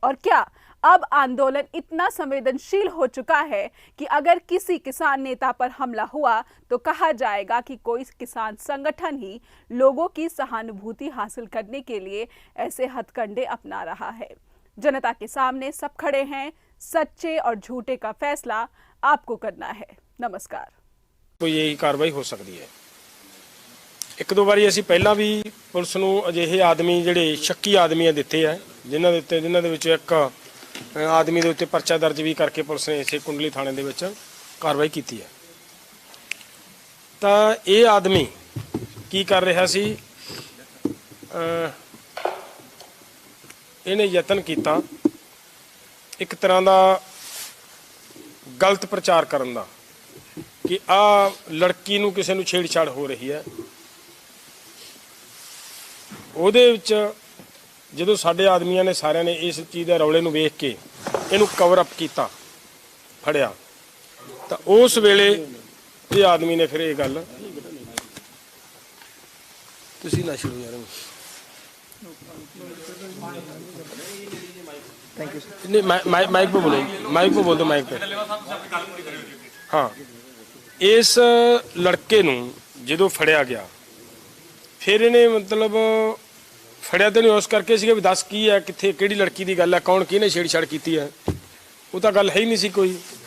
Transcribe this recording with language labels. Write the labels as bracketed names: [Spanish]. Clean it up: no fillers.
[Hindi] और क्या अब आंदोलन इतना संवेदनशील हो चुका है कि अगर किसी किसान नेता पर हमला हुआ तो कहा जाएगा कि कोई किसान संगठन ही लोगों की सहानुभूति हासिल करने के लिए ऐसे हथकंडे अपना रहा है? जनता के सामने सब खड़े हैं, सच्चे और झूठे का फैसला आपको करना है। नमस्कार। [Punjabi] ਕੋਈ ਇਹੀ ਕਾਰਵਾਈ ਹੋ ਸਕਦੀ ਹੈ। ਇੱਕ ਦੋ ਵਾਰੀ ਅਸੀਂ ਪਹਿਲਾਂ ਵੀ ਪੁਲਿਸ ਨੂੰ ਅਜਿਹੇ ਆਦਮੀ ਜਿਹੜੇ ਸ਼ੱਕੀ ਆਦਮੀਆਂ ਦਿੱਤੇ ਆ ਜਿਨ੍ਹਾਂ ਦੇ ਵਿੱਚ ਇੱਕ ਆਦਮੀ ਦੇ ਉੱਤੇ ਪਰਚਾ ਦਰਜ ਵੀ ਕਰਕੇ ਪੁਲਿਸ ਨੇ ਇਸੇ ਕੁੰਡਲੀ ਥਾਣੇ ਦੇ ਵਿੱਚ ਕਾਰਵਾਈ ਕੀਤੀ ਹੈ। ਤਾਂ ਇਹ ਆਦਮੀ ਕੀ ਕਰ ਰਿਹਾ ਸੀ, ਇਹਨੇ ਯਤਨ ਕੀਤਾ ਇੱਕ ਤਰ੍ਹਾਂ ਦਾ ਗਲਤ ਪ੍ਰਚਾਰ ਕਰਨ ਦਾ ਕਿ ਆ ਲੜਕੀ ਨੂੰ ਕਿਸੇ ਨੂੰ ਛੇੜਛਾੜ ਹੋ ਰਹੀ ਹੈ। ਉਹਦੇ ਵਿੱਚ ਜਦੋਂ ਸਾਡੇ ਆਦਮੀਆਂ ਨੇ ਸਾਰਿਆਂ ਨੇ ਇਸ ਚੀਜ਼ ਦੇ ਰੌਲੇ ਨੂੰ ਵੇਖ ਕੇ ਇਹਨੂੰ ਕਵਰ ਅਪ ਕੀਤਾ, ਫੜਿਆ, ਤਾਂ ਉਸ ਵੇਲੇ ਇਹ ਆਦਮੀ ਨੇ ਫਿਰ ਇਹ ਗੱਲ ਤੁਸੀਂ ਨਾ ਛੇੜੋ ਯਾਰ [English] Thank you sir. [Hindi] नहीं माइक पे बोलो, माइक पे बोल दो, माइक पे। हाँ, इस लड़के [Punjabi] ਨੂੰ ਜਦੋਂ ਫੜਿਆ ਗਿਆ ਫਿਰ ਇਹਨੇ ਮਤਲਬ ਫੜਿਆ ਤਾਂ ਨਹੀਂ ਉਸ ਕਰਕੇ ਸੀਗਾ ਵੀ ਦੱਸ ਕੀ ਹੈ, ਕਿੱਥੇ ਕਿਹੜੀ ਲੜਕੀ ਦੀ ਗੱਲ ਹੈ, ਕੌਣ ਕਿਹਨੇ ਛੇੜਛਾੜ ਕੀਤੀ ਹੈ, ਉਹ ਤਾਂ ਗੱਲ ਹੈ ਹੀ ਨਹੀਂ ਸੀ ਕੋਈ।